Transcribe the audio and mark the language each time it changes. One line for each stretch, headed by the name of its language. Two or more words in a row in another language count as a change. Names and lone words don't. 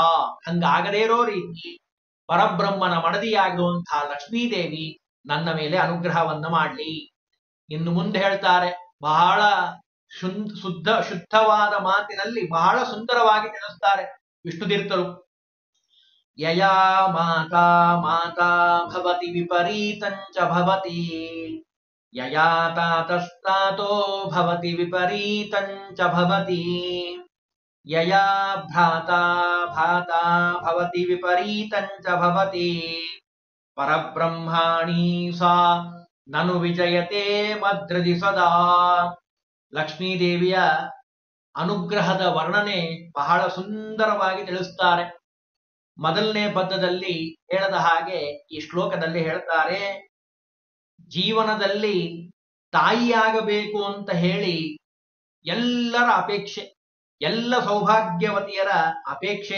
Kannada: ಹಂಗಾಗದೇ ಇರೋ ರೀತಿ ಪರಬ್ರಹ್ಮನ ಮಡದಿಯಾಗಿರುವಂತಹ ಲಕ್ಷ್ಮೀದೇವಿ ನನ್ನ ಮೇಲೆ ಅನುಗ್ರಹವನ್ನ ಮಾಡ್ಲಿ. ಇನ್ನು ಮುಂದೆ ಹೇಳ್ತಾರೆ, ಬಹಳ ಶುದ್ಧವಾದ ಮಾತಿನಲ್ಲಿ ಬಹಳ ಸುಂದರವಾಗಿ ತಿಳಿಸ್ತಾರೆ ವಿಷ್ಣುತೀರ್ಥರು.
Sanskrit: ಯಯಾ ಮಾತಾ ಮಾತಾ ಭವತಿ ವಿಪರೀತಂಚ ಭವತಿ, ಯಯಾ ತಾತಸ್ತಾತೋ ಭವತಿ ವಿಪರೀತಂಚ ಭವತಿ, ಯಯಾ ಭ್ರಾತಾ ಭ್ರಾತಾ ಭವತಿ ವಿಪರೀತಂಚ ಭವತಿ, ಪರಬ್ರಹ್ಮಾಣಿ ಸಾ ನನು ವಿಜಯತೆ ಮದ್ರದಿ ಸದಾ.
Kannada: ಲಕ್ಷ್ಮೀದೇವಿಯ ಅನುಗ್ರಹದ ವರ್ಣನೆ ಬಹಳ ಸುಂದರವಾಗಿ ತಿಳಿಸ್ತಾರೆ. ಮೊದಲನೇ ಪದ್ಯದಲ್ಲಿ ಹೇಳದ ಹಾಗೆ ಈ ಶ್ಲೋಕದಲ್ಲಿ ಹೇಳ್ತಾರೆ, ಜೀವನದಲ್ಲಿ ತಾಯಿಯಾಗಬೇಕು ಅಂತ ಹೇಳಿ ಎಲ್ಲರ ಅಪೇಕ್ಷೆ, ಎಲ್ಲ ಸೌಭಾಗ್ಯವತಿಯರ ಅಪೇಕ್ಷೆ.